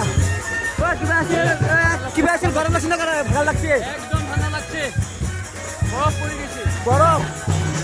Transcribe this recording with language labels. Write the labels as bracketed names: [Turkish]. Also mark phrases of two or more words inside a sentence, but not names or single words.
[Bangla] Wah, কিবা আছিল গরম লাগছে না ভাল লাগছে একদম ঠান্ডা লাগছে বরফ পড়ে গেছে গরম